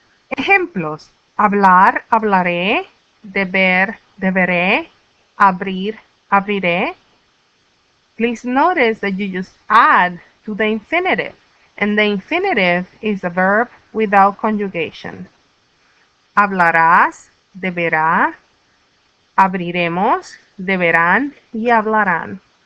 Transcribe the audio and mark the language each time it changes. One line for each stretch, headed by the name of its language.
Spanish: Ejemplos: hablar, hablaré; deber, deberé; abrir, abriré.
English: Please notice that you just add to the infinitive, and the infinitive is a verb without conjugation.
Spanish: Hablarás, deberá; abriremos, deberán y hablarán.